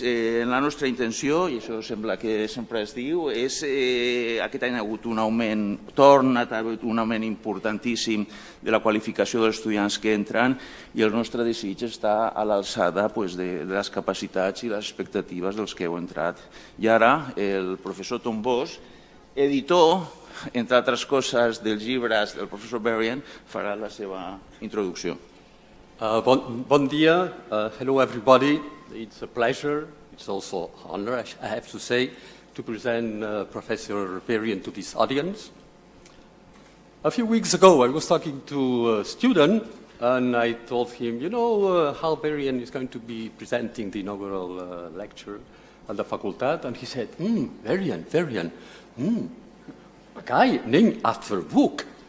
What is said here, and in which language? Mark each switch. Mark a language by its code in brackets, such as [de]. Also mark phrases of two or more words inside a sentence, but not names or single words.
[ca] La nostra intenció, i això sembla que sempre es diu, és aquest any ha hagut un augment, torna a haver un augment importantíssim de la qualificació dels estudiants que entren i el nostre desig està a l'alçada de les capacitats i les expectatives dels que heu entrat. I ara el professor Tom Bosch, editor, entre altres coses, dels llibres del professor Varian, farà la seva introducció. Bon dia. [en] Hello, everybody. It's a pleasure. It's also an honor, I have to say, to present Professor Varian to this audience. A few weeks ago, I was talking to a student, and I told him, you know, Hal Varian is going to be presenting the inaugural lecture at the Facultat, and he said, Varian, a guy named after a book.